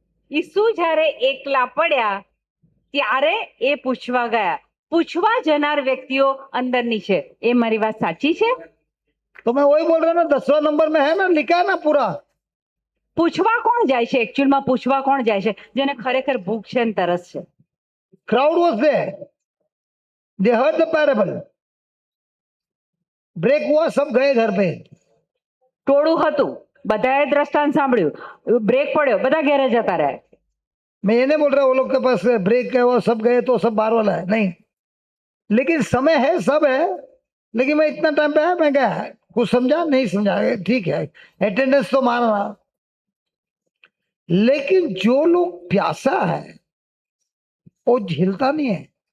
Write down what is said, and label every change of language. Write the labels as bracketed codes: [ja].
[gu] ઈસુ જ્યારે એકલા પડ્યા ત્યારે એ પૂછવા ગયા. પૂછવા જનાર વ્યક્તિઓ અંદરની છે. એ મારી વાત સાચી છે? [hi] तो मैं वही बोल रहा हूँ ना, 10वां नंबर में है ना, लिखा है ना पूरा. [gu] પૂછવા કોણ જાય છે? એકચ્યુઅલમાં પૂછવા કોણ જાય છે? જેને ખરેખર ભૂખ છે ને તરસ છે. [en] Crowd was there. They heard the parable. [hi] Break हुआ, सब गए घर पे. [gu] ટોળું હતું, બધાએ દ્રષ્ટાંત સાંભળ્યું, બ્રેક પડ્યો, બધા ઘેરે જતા રહ્યા. [hi] मैं ये नहीं बोल रहा वो लोग के पास ब्रेक है, वो सब गए तो सब बाहर वाला है, नहीं। लेकिन समय है, सब है, लेकिन मैं इतना टाइम पे आया, मैं क्या कुछ समझा नहीं समझा, ठीक है, अटेंडेंस तो मारना। लेकिन जो लोग प्यासा है वो झेलता नहीं है।